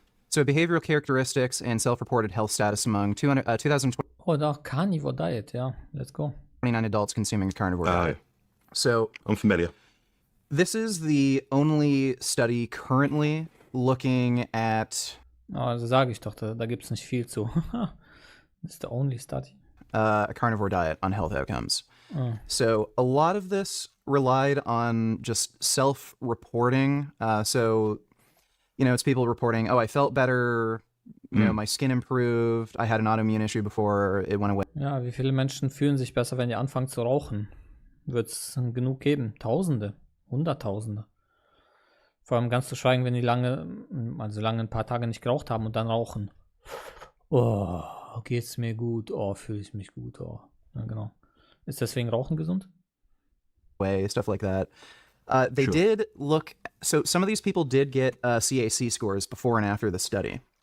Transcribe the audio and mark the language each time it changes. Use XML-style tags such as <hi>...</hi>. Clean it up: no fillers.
<en>So behavioral characteristics and self-reported health status among 2029</en> <de>Oh, da, Karnivor Diet, ja.</de> <en>Let's go. adults consuming a carnivore diet. So I'm familiar. this is the only study currently looking at</en> <de>Also sage ich doch, da gibt es nicht viel zu.</de> <en>That's the only study. a carnivore diet on health outcomes. So a lot of this relied on just self-reporting. So, it's people reporting, oh, I felt better, my skin improved, I had an autoimmune issue before, it went away.</en> <de>Ja, wie viele Menschen fühlen sich besser, wenn die anfangen zu rauchen? Wird es genug geben? Tausende, Hunderttausende. Vor allem ganz zu schweigen, wenn die lange ein paar Tage nicht geraucht haben und dann rauchen. Oh, geht's mir gut? Oh, fühle ich mich gut? Oh, ja, genau. Ist deswegen Rauchen gesund?</de> <en>Stuff like that. They Sure. did look, so some of these people did get CAC scores before and after the study.</en>